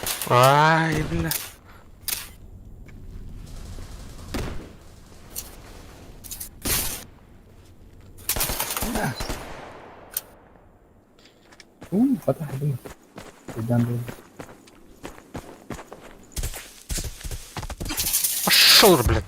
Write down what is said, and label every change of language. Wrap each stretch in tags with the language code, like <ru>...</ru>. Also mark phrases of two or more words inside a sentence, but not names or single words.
<ru>Ай, бля.</ru> <ar>فتح الدنيا قدام دول.</ar> <ru>Пошел, блядь.</ru>